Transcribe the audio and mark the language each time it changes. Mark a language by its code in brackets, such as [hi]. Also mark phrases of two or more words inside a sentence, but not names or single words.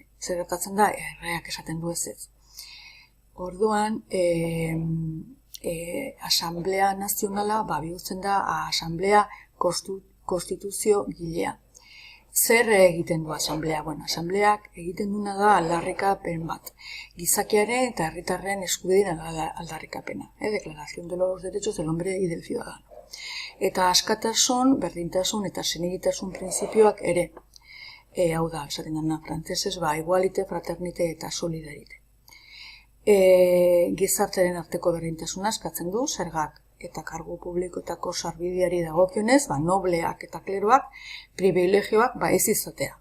[eu] Zer gertatzen da, erreak esaten du ez. Orduan, Asamblea Nazionala bihurtzen da Asamblea Konstituzio gilea. Zer egiten du Asamblea? Asambleak egiten duna da aldarrikapen bat. Gizakiaren eta herritarren eskubideen aldarrikapena. [es] Declaración de los Derechos del Hombre y del Ciudadano. [eu] Eta askatasun, berdintasun eta senegitasun printzipioak ere. Hau da, esaten dena frantsesez, [fr] igualite, fraternite [eu] eta solidarite. Gizartearen arteko berdintasuna eskatzen du, zergak eta kargu publikoetako sarbideari dagokionez, nobleak eta kleroak, privilegioak ez izatea.